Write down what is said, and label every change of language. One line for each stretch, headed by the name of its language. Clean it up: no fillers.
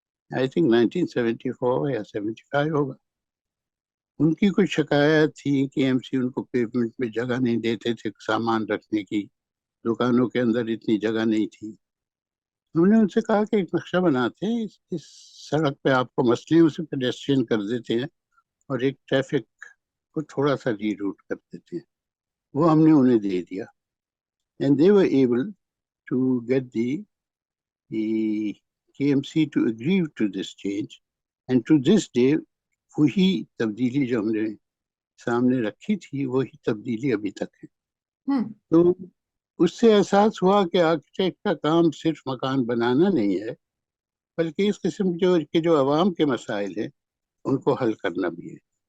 English: I think
Urdu: 1974 یا 75 ہوگا. ان کی کوئی شکایت تھی کہ ایم سی ان کو پیمنٹ میں جگہ نہیں دیتے تھے سامان رکھنے کی, دکانوں کے اندر اتنی جگہ نہیں تھی. ہم نے ان سے کہا کہ ایک نقشہ بناتے ہیں, اس سڑک پہ آپ کو مسئلے اسے پیڈیسٹرین کر دیتے ہیں اور ایک ٹریفک کو تھوڑا سا ری روٹ کر دیتے ہیں. وہ ہم نے انہیں دے دیا.
English: And they were able to get the KMC to agree to this change. And to this day,
Urdu: وہی تبدیلی جو ہم نے سامنے رکھی تھی وہی تبدیلی ابھی تک ہے. تو اس سے احساس ہوا کہ آرکیٹیکٹ کا کام صرف مکان بنانا نہیں ہے, بلکہ اس قسم کے جو عوام کے مسائل ہیں ان کو حل کرنا بھی ہے.